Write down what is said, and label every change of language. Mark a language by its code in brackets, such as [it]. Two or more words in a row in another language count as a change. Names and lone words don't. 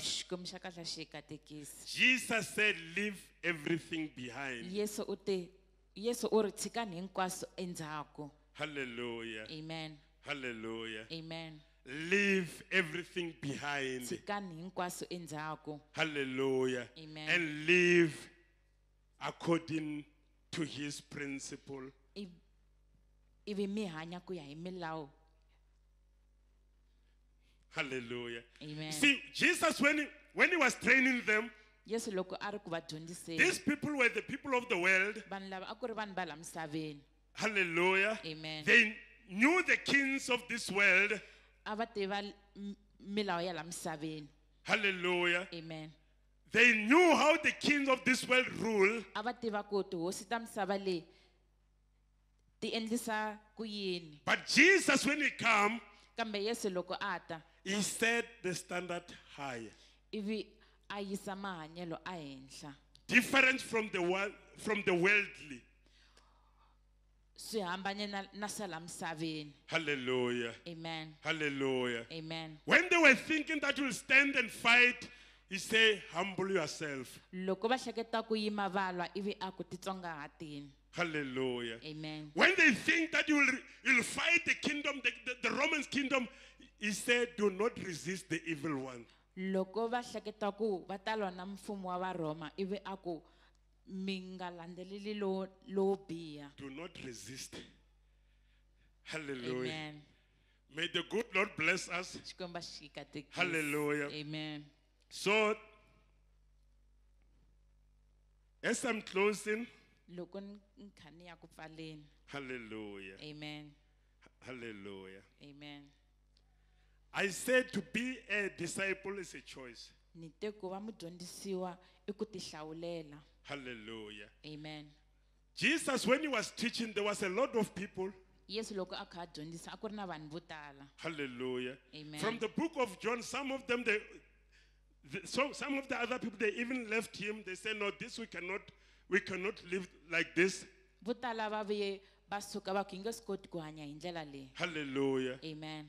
[ts] Xikwembu xa kahle xi hi katekisi. [en] Jesus said, leave everything behind. [ts] Yesu u ri tshikani hinkwaswo endzhaku. Hallelujah. Amen. Hallelujah. Amen. [en] Leave everything behind. [ts] Tshikani hinkwaswo endzhaku. Hallelujah. Amen. [en] And live according to his principle. [ts] Ivi mi hanya ku ya hi milawu. Hallelujah. Amen. [en] See, Jesus, when he was training them, [ts] Yesu loko a ri ku va dyondziseni, [en] these people were the people of the world. [ts] vanhu lava a ku ri vanhu va la misaveni. Hallelujah. Amen. [en] They knew the kings of this world. [ts] A va tiva milawu ya la misaveni. Hallelujah. Amen. [en] They knew how the kings of this world rule. [ts] A va tiva ku tihosi ta misava leyi ti endlisa ku yini. [en] But Jesus, when he came, [ts] Kambe Yesu loko a ta, [en] he set the standard high. [ts] ivi a yisa mahanyelo a henhla. [en] Different from the worldly. [ts] Swi hambane na swa la misaveni. Hallelujah. Amen. Hallelujah. Amen. [en] When they were thinking that you'll stand and fight, he said, humble yourself. [ts] Loko va hleketa ku yima valwa ivi a ku titsongahateni. Hallelujah. Amen. [en] When they think that you'll fight the kingdom, the Roman kingdom, he said, do not resist the evil one. [ts] Loko va hleketa ku va ta lwa na mfumo wa va Roma ivi a ku mi nga landzeleli lowo biha. [en] Do not resist. Hallelujah. Amen. May the good Lord bless us. [ts] Xikwembu xi hi katekisi. Hallelujah. Amen. [en] So, as I'm closing, [ts] Loko ni kha ni ya ku pfaleni. hallelujah. Amen. Hallelujah. Amen. [en] I said to be a disciple is a choice. [ts] Ni te ku va mudyondzisiwa I ku tihlawulela. Hallelujah. Amen. [en] Jesus, when he was teaching, there was a lot of people. [ts] Yesu loko a kha a dyondzisa a ku ri na vanhu vo tala. Hallelujah. Amen. [en] From the book of John, some of them, some of the other people, they even left him. They said, no, this we cannot live like this. [ts] Vo tala va vuye va suka va ku hi nge swi koti ku hanya hi ndlela leyi. Hallelujah. Amen.